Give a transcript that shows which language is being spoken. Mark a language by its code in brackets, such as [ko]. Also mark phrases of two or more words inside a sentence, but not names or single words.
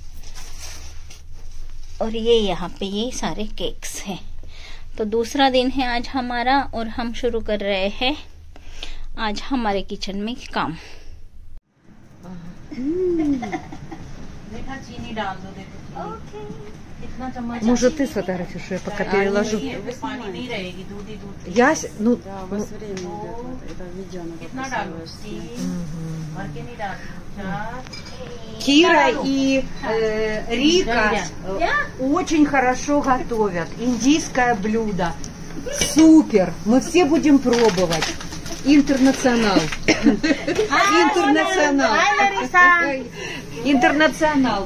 [hi] और ये यहाँ पे ये सारे केक्स हैं. तो दूसरा दिन है आज हमारा और हम शुरू कर रहे हैं आज हमारे किचन में काम. देखा चीनी डाल दो. देखो कितना चम्मच. [ru] Может, ты сфотографируешь, я пока переложу. [hi] पानी नहीं रहेगी, दूध ही दूध. [ru] Я, ну, [hi] कितना डालो? 3 और के नहीं डालो. 4. [ru] Кира и Рика очень хорошо готовят. Индийское блюдо. Супер! Мы все будем пробовать. Интернационал. Интернационал. Интернационал.